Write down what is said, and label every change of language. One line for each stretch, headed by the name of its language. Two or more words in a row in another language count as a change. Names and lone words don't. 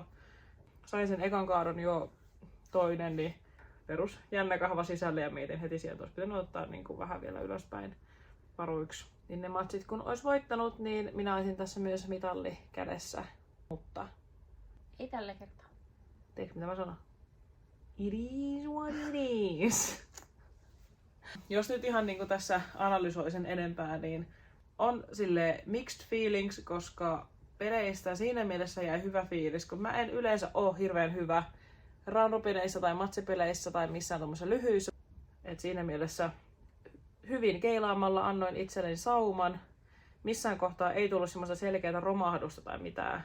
Finnish: Sain sen ekan kaadon jo toinen, niin perus jännä kahva sisälle ja mietin heti sieltä, olisi pitänyt ottaa niin kuin vähän vielä ylöspäin varuiksi. Niin ne matsit kun olisi voittanut, niin minä olisin tässä myös mitalli kädessä. Mutta Ei tällä kertaa. teekö mitä mä sanon?
English: It is what it is.
Finnish: Jos nyt ihan niin kuin tässä analysoisen enempää, niin on sille
English: mixed feelings,
Finnish: koska peleistä siinä mielessä jäi hyvä fiilis, kun mä en yleensä ole hirveän hyvä roundupeleissä tai matsipeleissä tai missään tuommoisessa lyhyissä. Et siinä mielessä hyvin keilaamalla annoin itselleni sauman. Missään kohtaa ei tullut semmoista selkeää romahdusta tai mitään.